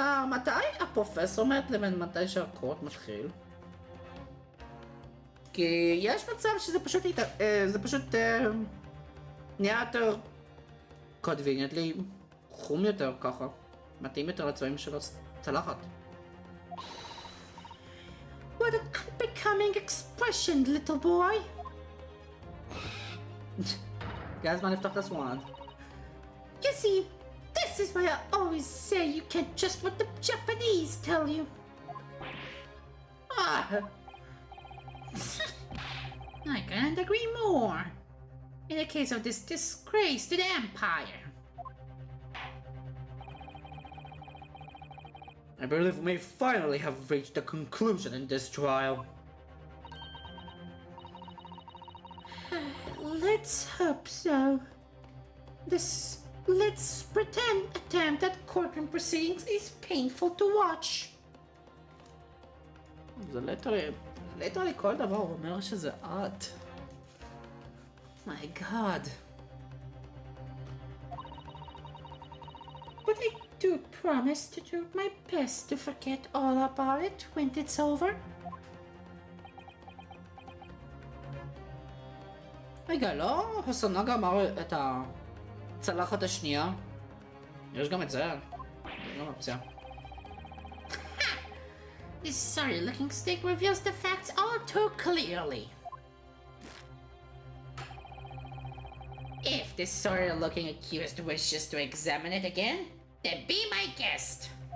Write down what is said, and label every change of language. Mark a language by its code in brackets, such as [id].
[he] מתי הפרופסור מת לבין מתי שהקורט מתחיל? כי יש מצב שזה פשוט נהיה יותר קונביניאנטלי חום יותר ככה, מתאים יותר לצבעים של הצלחת. [en] What an unbecoming expression, little boy. [he] הגיע הזמן לפתוח את הסוואן. [en] You see, this is why I always say you can't trust what the Japanese tell you. Ah. I can't agree more. In the case of this disgrace to the Empire. I believe we may finally have reached a conclusion in this trial. Let's hope so. This let's pretend attempt at courtroom proceedings is painful to watch. [he] זה literally כל דבר אומר שזה את. [en] My God. But I do promise to do my best to forget all about it when it's over. [he] רגע, לא? הסנאגה אמר את הצלחת השנייה? יש גם את זה. זה גם אופציה. [en] This sorry-looking steak reveals the facts all too clearly. If this sorry-looking accused wishes to examine it again, then be my guest.